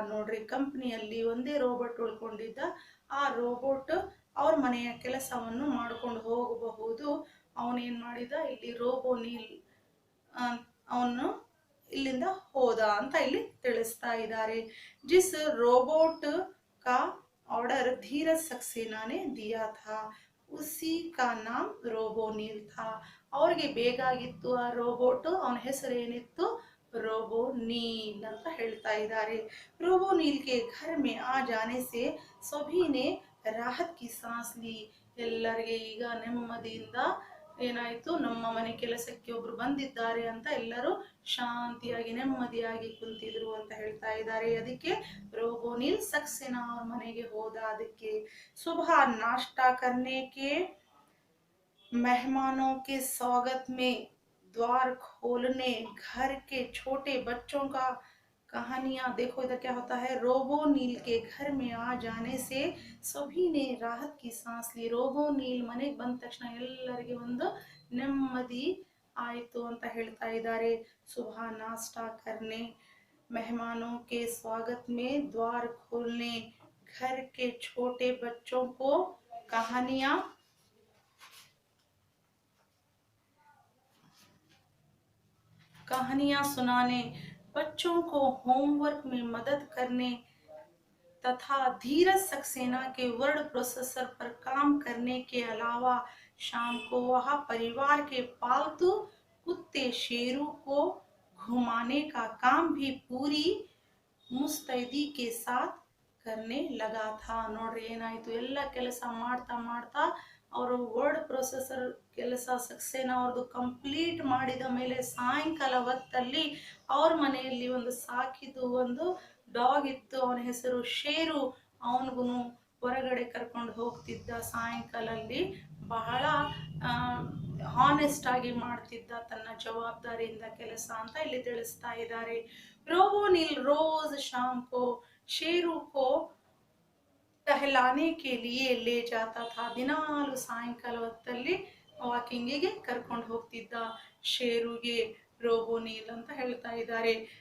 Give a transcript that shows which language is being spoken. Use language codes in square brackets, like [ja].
[kn] ನೋಡ್ರಿ ಕಂಪನಿಯಲ್ಲಿ ಒಂದೇ ರೋಬೋಟ್ ಉಳ್ಕೊಂಡಿದ್ದ, ಆ ರೋಬೋಟ್ ಅವ್ರ ಮನೆಯ ಕೆಲಸವನ್ನು ಮಾಡ್ಕೊಂಡು ಹೋಗಬಹುದು. ಅವನೇನ್ ಮಾಡಿದ, ಇಲ್ಲಿ ರೋಬೋನೀಲ್ ಅವನು ಇಲ್ಲಿಂದ ಹೋದ ಅಂತ ಇಲ್ಲಿ ತಿಳಿಸ್ತಾ ಇದ್ದಾರೆ. [hi] जिस रोबोट का ऑर्डर धीरज सक्सेना ने दिया था उसी का नाम रोबोनील था. [kn] ಅವ್ರಿಗೆ ಬೇಕಾಗಿತ್ತು ಆ ರೋಬೋಟ್, ಅವನ ಹೆಸರು ಏನಿತ್ತು, रोबोनील ಅಂತ ಹೇಳ್ತಾ ಇದ್ದಾರೆ. [hi] रोबोनील के घर में आ जाने से सभी ने राहत की सांस ली. [kn] ಎಲ್ಲರಿಗೆ ಈಗ ನೆಮ್ಮದಿಯಿಂದ ಏನಾಯ್ತು, ನಮ್ಮ ಮನೆ ಕೆಲಸಕ್ಕೆ ಒಬ್ರು ಬಂದಿದ್ದಾರೆ ಅಂತ ಎಲ್ಲರೂ ಶಾಂತಿಯಾಗಿ ನೆಮ್ಮದಿಯಾಗಿ ಕುಂತಿದ್ರು ಅಂತ ಹೇಳ್ತಾ ಇದ್ದಾರೆ. ಅದಕ್ಕೆ रोबोनील सक्सेना ಅವ್ರ ಮನೆಗೆ ಹೋದ. ಅದಕ್ಕೆ [hi] सुबह नाश्ता करने के मेहमानों के स्वागत में द्वार खोलने घर के छोटे बच्चों का कहानियां. देखो इधर क्या होता है, रोबोनील के घर में आ जाने से सभी ने राहत की सांस ली. [kn] रोबोनील ಮನೆಗೆ ಬಂದ ತಕ್ಷಣ ಎಲ್ಲರಿಗೆ ಒಂದು ನೆಮ್ಮದಿ ಆಯಿತು ಅಂತ ಹೇಳ್ತಾ ಇದ್ದಾರೆ. [hi] सुबह नाश्ता करने, मेहमानों के स्वागत में द्वार खोलने, घर के छोटे बच्चों को कहानियां कहानियां सुनाने, बच्चों को होमवर्क में मदद करने तथा धीरज सक्सेना के वर्ड प्रोसेसर पर काम करने के अलावा शाम को वह परिवार के पालतू कुत्ते शेरू को घुमाने का काम भी पूरी ಮುಸ್ತೈದಿ के साथ करने लगा था [kn] ನೋಡ್ರಿ ಏನಾಯ್ತು ಎಲ್ಲ ಕೆಲಸ ಮಾಡ್ತಾ ಮಾಡ್ತಾ ಅವರು ವರ್ಡ್ ಪ್ರೊಸೆಸರ್ ಕೆಲಸ ಸಕ್ಸೇನಾ ಅವ್ರದ್ದು ಕಂಪ್ಲೀಟ್ ಮಾಡಿದ ಮೇಲೆ ಸಾಯಂಕಾಲ ಹೊತ್ತಲ್ಲಿ ಅವ್ರ ಮನೆಯಲ್ಲಿ ಒಂದು ಸಾಕಿದ್ದು ಒಂದು ಡಾಗ್ ಇತ್ತು, ಅವನ ಹೆಸರು ಶೇರು. ಅವನಿಗೂ ಹೊರಗಡೆ ಕರ್ಕೊಂಡು ಹೋಗ್ತಿದ್ದ ಸಾಯಂಕಾಲಲ್ಲಿ ಬಹಳ ಹಾನೆಸ್ಟ್ ಆಗಿ ಮಾಡ್ತಿದ್ದ ತನ್ನ ಜವಾಬ್ದಾರಿಯಿಂದ ಕೆಲಸ ಅಂತ ಇಲ್ಲಿ ತಿಳಿಸ್ತಾ ಇದ್ದಾರೆ. [hi] रोबोनिल रोज शाम को शेरू को टहलाने के लिए ले जाता था. [kn] ದಿನಾಲು ಸಾಯಂಕಾಲ ಹೊತ್ತಲ್ಲಿ ವಾಕಿಂಗಿಗೆ ಕರ್ಕೊಂಡು ಹೋಗ್ತಿದ್ದ ಶೇರುಗೆ ರೋಬೋನಿಲ್ ಅಂತ ಹೇಳ್ತಾ ಇದ್ದಾರೆ.